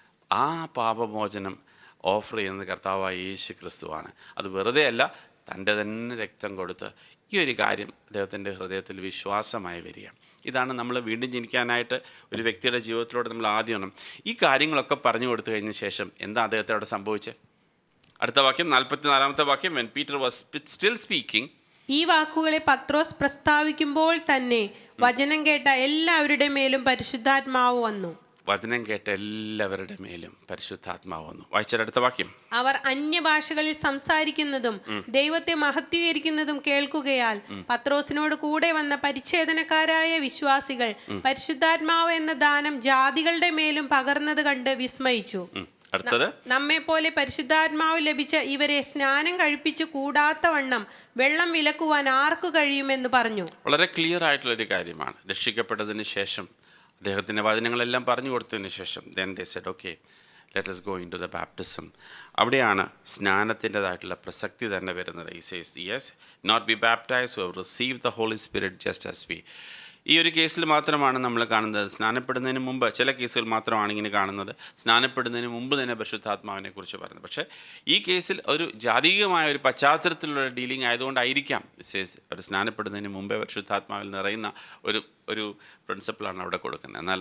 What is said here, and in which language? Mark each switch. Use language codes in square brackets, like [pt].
[ml] ആ പാപമോചനം ഓഫർ ചെയ്യുന്നത് കർത്താവായ യേശു ക്രിസ്തുവാണ്. അത് വെറുതെ അല്ല, തൻ്റെ തന്നെ രക്തം കൊടുത്ത് ഈ ഒരു കാര്യം അദ്ദേഹത്തിൻ്റെ ഹൃദയത്തിൽ വിശ്വാസമായി വരിക. ഇതാണ് നമ്മൾ വീണ്ടും ജനിക്കാനായിട്ട് ഒരു വ്യക്തിയുടെ ജീവിതത്തിലൂടെ നമ്മൾ ആദ്യം ഈ കാര്യങ്ങളൊക്കെ പറഞ്ഞു കൊടുത്തു കഴിഞ്ഞ ശേഷം എന്താ അദ്ദേഹത്തെ അവിടെ സംഭവിച്ചത്? അടുത്ത വാക്യം 44-ാമത്തെ വാക്യം, [en] when Peter was still speaking. [ml] ഈ വാക്കുകളെ പത്രോസ് പ്രസ്താവിക്കുമ്പോൾ തന്നെ വചനം കേട്ട എല്ലാവരുടെ മേലും പരിശുദ്ധാത്മാവ് വന്നു. വചനം കേട്ട എല്ലാവരുടെ മേലും പരിശുദ്ധാത്മാവ് വന്നു. വായിച്ചാൽ അടുത്ത വാക്യം, അവർ അന്യഭാഷകളിൽ സംസാരിക്കുന്നതും ദൈവത്തെ മഹത്വീകരിക്കുന്നതും കേൾക്കുകയാൽ പത്രോസിനോട് കൂടെ വന്ന പരിച്ഛേദനക്കാരായ വിശ്വാസികൾ പരിശുദ്ധാത്മാവ് എന്ന ദാനം ജാതികളുടെ മേലും പകർന്നത് കണ്ട് വിസ്മയിച്ചു. അടുത്തത്, നമ്മെ പോലെ പരിശുദ്ധാത്മാവ് ലഭിച്ച ഇവരെ സ്നാനം കഴിപ്പിച്ചു കൂടാത്ത വണ്ണം വെള്ളം വിലക്കുവാൻ ആർക്കു കഴിയുമെന്ന് പറഞ്ഞു. വളരെ ക്ലിയർ ആയിട്ടുള്ളൊരു കാര്യമാണ്. രക്ഷിക്കപ്പെട്ടതിന് ശേഷം അദ്ദേഹത്തിൻ്റെ വചനങ്ങളെല്ലാം പറഞ്ഞു കൊടുത്തതിന് ശേഷം [en] then they said, okay, let us go into the baptism. [ml] അവിടെയാണ് സ്നാനത്തിൻ്റെതായിട്ടുള്ള പ്രസക്തി തന്നെ വരുന്നത്. [en] He says, yes, not be baptized who have received the Holy Spirit just as we. [ml] ഈ ഒരു കേസിൽ മാത്രമാണ് നമ്മൾ കാണുന്നത് സ്നാനപ്പെടുന്നതിന് മുമ്പ്. ചില കേസുകൾ മാത്രമാണ് ഇങ്ങനെ കാണുന്നത് സ്നാനപ്പെടുന്നതിന് മുമ്പ് തന്നെ പരിശുദ്ധാത്മാവിനെ കുറിച്ച് പറയുന്നത്. പക്ഷേ ഈ കേസിൽ ഒരു ജാതീയമായ ഒരു പശ്ചാത്തലത്തിലുള്ള ഡീലിംഗ് ആയതുകൊണ്ടായിരിക്കാം ഒരു സ്നാനപ്പെടുന്നതിന് മുമ്പേ പരിശുദ്ധാത്മാവിൽ നിറയുന്ന ഒരു പ്രിൻസിപ്പിളാണ് അവിടെ കൊടുക്കുന്നത്.